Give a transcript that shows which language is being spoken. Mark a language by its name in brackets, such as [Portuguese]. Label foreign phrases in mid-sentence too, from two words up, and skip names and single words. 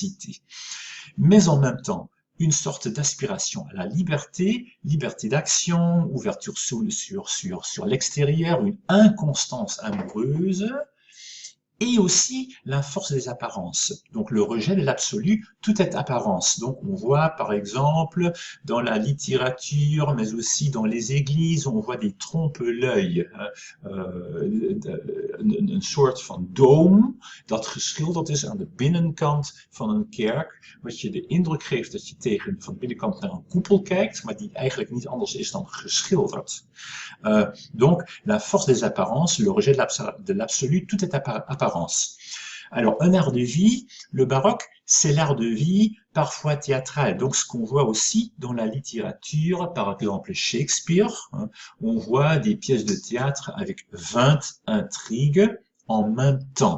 [French] Mais en même temps, une sorte d'aspiration à la liberté d'action, ouverture sur l'extérieur, une inconstance amoureuse, et aussi la force des apparences. Donc le rejet de l'absolu, tout est apparence. Donc on voit par exemple dans la littérature, mais aussi dans les églises, on voit des trompe-l'œil, [Dutch] een soort van dome dat geschilderd is aan de binnenkant van een kerk, wat je de indruk geeft dat je van de binnenkant naar een koepel kijkt, maar die eigenlijk niet anders is dan geschilderd. [French] Donc la force des apparences, le rejet de l'absolu, tout est apparence. Alors, un art de vie, le baroque, c'est l'art de vie, parfois théâtral. Donc ce qu'on voit aussi dans la littérature, par exemple Shakespeare, hein, on voit des pièces de théâtre avec 20 intrigues en même temps.